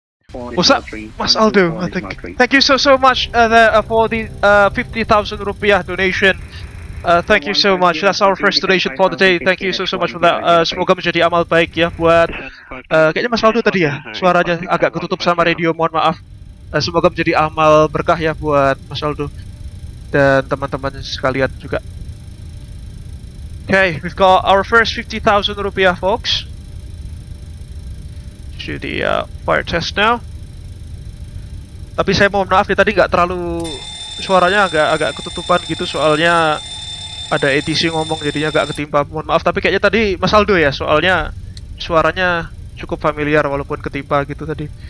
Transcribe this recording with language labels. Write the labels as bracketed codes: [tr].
[en] What's up, Mas Aldo? I think. Thank you so much for the 50,000 rupiah donation. Thank you so much. That's our first donation for the day. Thank you so much for that. [id] Semoga menjadi amal baik ya buat kayaknya Mas Aldo tadi ya. Suaranya agak ketutup sama radio. Mohon maaf. Semoga menjadi amal berkah ya buat Mas Aldo dan teman-teman sekalian juga. [en] Okay, we've got our first 50,000 rupiah, folks. Do the fire test now. [id] Tapi saya mohon maaf ya, tadi nggak terlalu suaranya agak ketutupan gitu soalnya ada ATC ngomong jadinya agak ketimpa. Mohon maaf, tapi kayaknya tadi Mas Aldo ya, soalnya suaranya cukup familiar walaupun ketimpa gitu tadi.